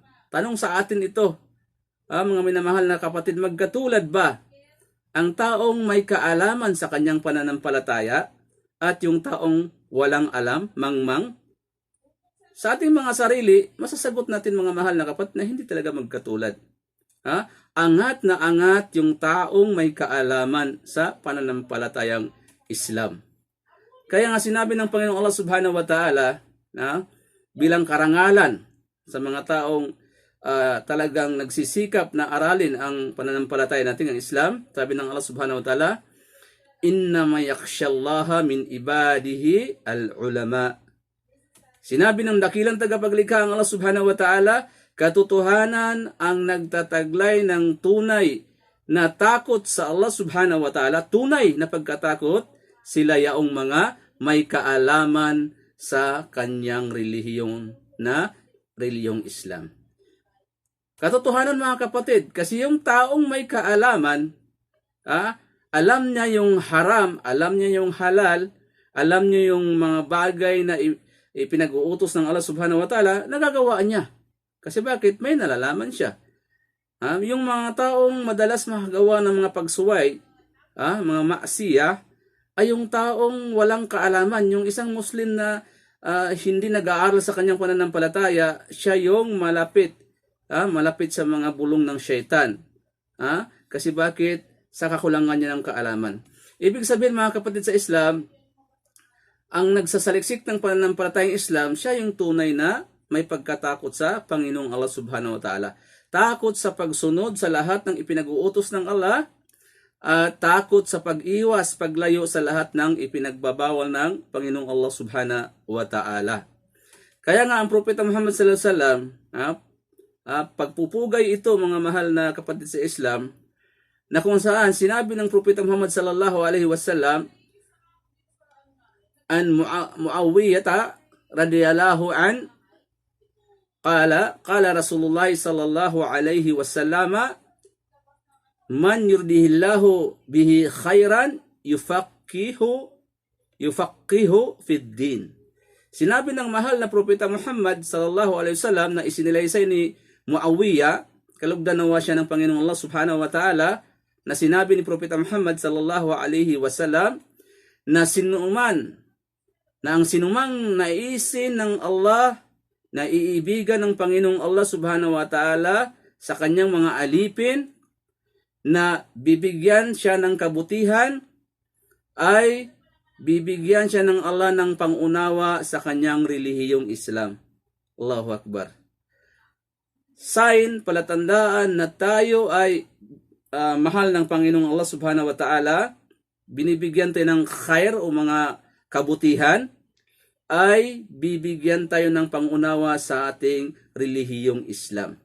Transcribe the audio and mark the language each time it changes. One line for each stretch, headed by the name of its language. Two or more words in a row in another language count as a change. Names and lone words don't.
Filipino: Tanong sa atin ito, mga minamahal na kapatid, magkatulad ba ang taong may kaalaman sa kanyang pananampalataya at yung taong walang alam, mangmang? Sa ating mga sarili, masasagot natin mga mahal na kapatid na hindi talaga magkatulad. Angat na angat yung taong may kaalaman sa pananampalatayang Islam. Kaya nga sinabi ng Panginoong Allah
Arabic: سبحانه وتعالى
Filipino: bilang karangalan sa mga taong talagang nagsisikap na aralin ang pananampalataya natin ng Islam, sabi ng Allah
Arabic: سبحانه وتعالى, إنما يخشى الله من عباده العلماء.
Filipino: Sinabi ng dakilang tagapaglikha ang Allah
Arabic: سبحانه وتعالى,
Filipino: katotohanan ang nagtataglay ng tunay na takot sa Allah
Arabic: سبحانه وتعالى,
Filipino: tunay na pagkatakot, sila yaong mga may kaalaman sa kanyang relihiyong Islam. Katotohanan mga kapatid, kasi yung taong may kaalaman, alam niya yung haram, alam niya yung halal, alam niya yung mga bagay na ipinag-uutos ng Allah
Arabic: سبحانه وتعالى,
Filipino: nagagawa niya. Kasi bakit? May nalalaman siya. Yung mga taong madalas makagawa ng mga pagsuway, mga maksiya, ay yung taong walang kaalaman. Yung isang Muslim na hindi nag-aaral sa kanyang pananampalataya, siya yung malapit sa mga bulong ng syaitan. Kasi bakit? Sa kakulangan niya ng kaalaman. Ibig sabihin mga kapatid sa Islam, ang nagsasaliksik ng pananampalatayang Islam, siya yung tunay na may pagkatakot sa Panginoong Allah
Arabic: سبحانه وتعالى.
Filipino: Takot sa pagsunod sa lahat ng ipinag-uutos ng Allah, at takot sa pag-iwas, paglayo sa lahat ng ipinagbabawal ng Panginoong Allah
Arabic: سبحانه وتعالى.
Filipino: Kaya nga ang Propeta Muhammad
Arabic: صلى الله عليه وسلم,
Filipino: pagpupugay ito mga mahal na kapatid sa Islam, na kung saan sinabi ng Propeta Muhammad
Arabic: صلى الله عليه وسلم, عن معاوية رضي الله عن قال رسول الله صلى الله عليه وسلم من يرد الله به خيرا يفقهه في الدين.
Filipino: Sinabi ng mahal na Propeta Muhammad
Arabic: صلى الله عليه وسلم
Filipino: na isinilaysay ni Muawiyah, kalugdan nawa siya ng Panginoong Allah
Arabic: سبحانه وتعالى,
Filipino: na sinabi ni Propeta Muhammad
Arabic: صلى الله عليه وسلم
Filipino: na ang sinumang naisin ng Allah, na iibigan ng Panginoong Allah
Arabic: سبحانه وتعالى
Filipino: sa kanyang mga alipin, na bibigyan siya ng kabutihan ay bibigyan siya ng Allah ng pangunawa sa kanyang relihiyong Islam.
Arabic: الله أكبر.
Filipino: Sign, palatandaan na tayo ay mahal ng Panginoong Allah
Arabic: سبحانه وتعالى,
Filipino: binibigyan tayo ng khair o mga kabutihan, ay bibigyan tayo ng pangunawa sa ating relihiyong Islam.